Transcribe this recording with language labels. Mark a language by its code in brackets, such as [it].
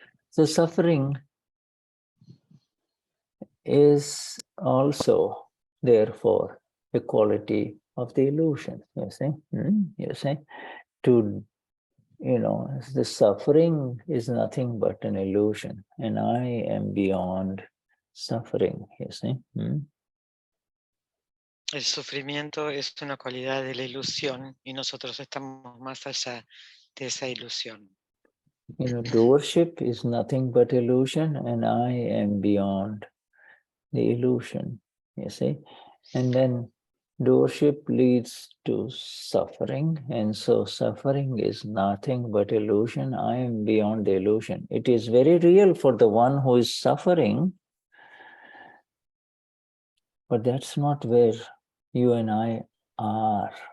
[en] So suffering is also, therefore, a quality of the illusion. You see, you see, to the suffering is nothing but an illusion, and I am beyond suffering. You see. [es] El sufrimiento es una cualidad de la ilusión y nosotros estamos más allá de esa ilusión. [en] Doership is nothing but illusion, and I am beyond the illusion. You see, and then doership leads to suffering, and so suffering is nothing but illusion. I am beyond the illusion. It is very real for the one who is suffering, but that's not where you and I are.